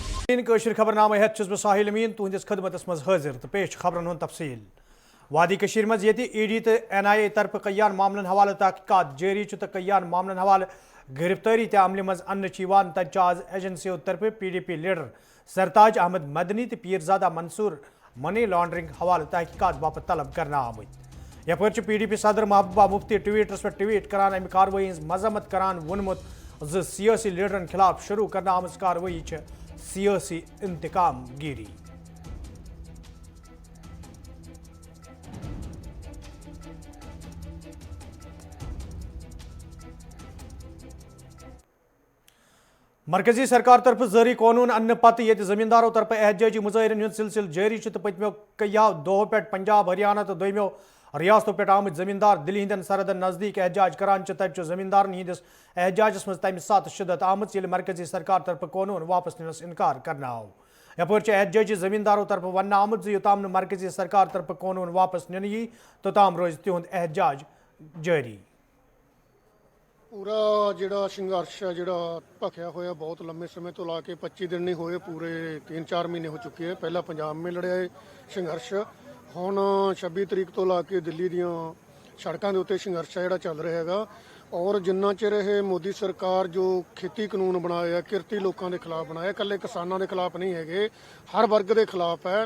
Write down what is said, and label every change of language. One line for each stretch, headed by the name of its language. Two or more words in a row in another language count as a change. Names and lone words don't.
Kashmiri: कशर खबरनामे हेत छुस बह साहिल अमीन तुहंदिस खदमतस मज हाजिर तो पेश खबरन हुंद तफसील। वादी कशीर मज ये ईडी तो NIA तरफ कयान मामलन हवाले तहकीकात जारी तो कयान मामलन हवाले गिरफ्तारी ते अमल मज अन्न तज आज एजेंसियों तरफ PDP लीडर सरताज अहमद मदनी तो पीरजादा मंसूर
English: money laundering
Kashmiri: हवाले तहकीकात बापत तलब करना आमुत। यप PDP सदर महबूबा मुफ्ती ट्वीटर्स पे ट्वीट करान अमि कार्रवाई हज मजम्मत करान वोनमुत ज सियासी लीडरन खिलाफ शुरू करना आमज कार्रवाई सियासी इंतकाम गिरी। मरकजी सरकार तरफ जारी कानून अन्न पत ये जमींदारों तरफ एहतजाजी मुजाहरन हुंद सिलसिल जारी तो पतमो कयो दो पे पंजाब हरियाणा तो दोमो रियासतों पे आमद जमींदार दिल्ली हंदन सरहदन नजदीक एहतजाज करान तब जमींदारन हंदिस एहतजाजस मज तम सात शिदत आमत ये मरकजी सरकार तरफ कानून वापस निनस इनकार करना आव। यप एहतजाजी जमींदारों तरफ वन आमद योताम मरकजी सरकार तरफ कानून वापस निन यी तोताम रोज तिहुंद एहतजाज जारी।
Punjabi: पूरा ਜਿਹੜਾ ਸੰਘਰਸ਼ ਹੈ ਜਿਹੜਾ ਭਖਿਆ ਹੋਇਆ ਬਹੁਤ ਲੰਮੇ ਸਮੇਂ ਤੋਂ ਲਾ ਕੇ 25 ਦਿਨ ਨਹੀਂ ਹੋਏ, ਪੂਰੇ 3-4 ਮਹੀਨੇ ਹੋ ਚੁੱਕੇ ਹੈ। ਪਹਿਲਾਂ ਪੰਜਾਬ में ਲੜਿਆ ਇਹ ਸੰਘਰਸ਼, ਹੁਣ 26 ਤਰੀਕ ਤੋਂ ਲਾ ਕੇ ਦਿੱਲੀ ਦੀਆਂ ਸੜਕਾਂ ਦੇ ਉੱਤੇ ਸੰਘਰਸ਼ ਹੈ ਜਿਹੜਾ ਚੱਲ ਰਿਹਾ ਹੈਗਾ। ਔਰ ਜਿੰਨਾ ਚਿਰ ਇਹ ਮੋਦੀ ਸਰਕਾਰ ਜੋ ਖੇਤੀ ਕਾਨੂੰਨ ਬਣਾਇਆ ਕਿਰਤੀ ਲੋਕਾਂ ਦੇ ਖਿਲਾਫ ਬਣਾਇਆ, ਇਕੱਲੇ ਕਿਸਾਨਾਂ ਦੇ ਖਿਲਾਫ ਨਹੀਂ ਹੈਗੇ, ਹਰ ਵਰਗ ਦੇ ਖਿਲਾਫ ਹੈ।